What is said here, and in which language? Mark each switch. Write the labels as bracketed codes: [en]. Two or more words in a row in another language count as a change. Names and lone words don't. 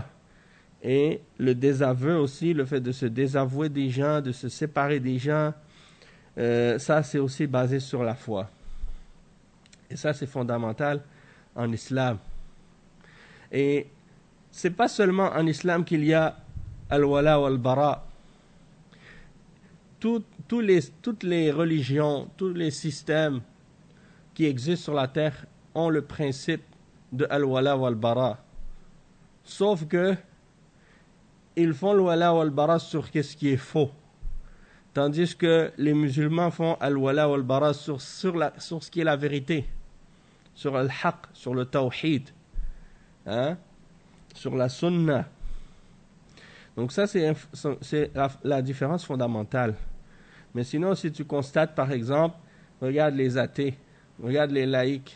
[fr] Et le désaveu aussi, le fait de se désavouer des gens, de se séparer des gens, ça c'est aussi basé sur la foi. Et ça c'est fondamental en islam. Et c'est pas seulement en islam qu'il y a [ar] الولاء والبراء. [fr] Toutes les religions, tous les systèmes qui existent sur la terre ont le principe de [ar] الولاء والبراء. [fr] Sauf que ils font [ar] الولاء والبراء [fr] sur ce qui est faux. Tandis que les musulmans font [ar] الولاء والبراء [fr] sur ce qui est la vérité. Sur al-haq, sur le tawhid. Sur la sunnah. Donc ça, c'est la différence fondamentale. Mais sinon, si tu constates, par exemple, regarde les athées, regarde les laïcs.